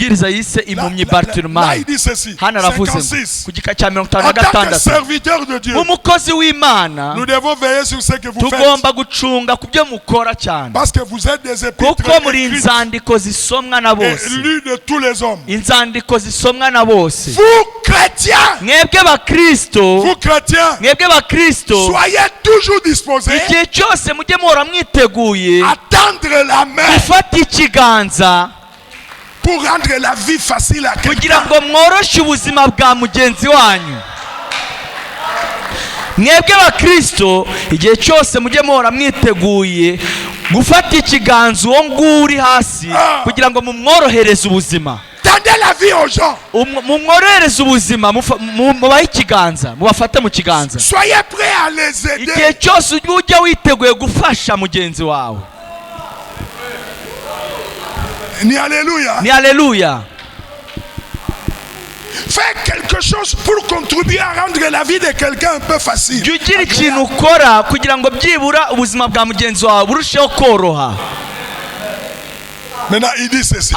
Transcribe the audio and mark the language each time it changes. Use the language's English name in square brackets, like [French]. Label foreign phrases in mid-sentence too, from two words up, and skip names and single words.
[French] Là il dit ceci. 56. En tant que serviteur de Dieu, nous devons veiller sur ce que vous faites. Parce que vous êtes des épîtres et lus de tous les hommes. [Kinyarwanda] Inzandiko zisomwa na bose. [French] Vous chrétiens, [Kinyarwanda] mwebwe bakristo, [French] vous chrétiens, [Kinyarwanda] mwebwe bakristo, [French] soyez toujours disposés [Kinyarwanda] igihe cyose mujye muhora mwiteguye [French] attendre la main [Kinyarwanda] gufata ikiganza [French] pour rendre la vie facile à quelqu'un, [Kinyarwanda] kugira ngo mworoshe ubuzima bwa mugenzi wanyu. Mwebwe bakristo igihe cyose mujye muhora mwiteguye gufata ikiganza uwo nguri hasi kugira ngo mumworohereze ubuzima. [French] Tendez la vie aux gens. [Kinyarwanda] Mumworohereze ubuzima, mubahe ikiganza, mubafate mu kiganza. [French] Soyez prêts à les aider. [Kinyarwanda] Igihe cyose ujya witeguye gufasha mugenzi wawe. Ni alléluia. Ni alléluia. [French] fais quelque chose pour contribuer à rendre la vie de quelqu'un un peu facile. Maintenant, il dit ceci.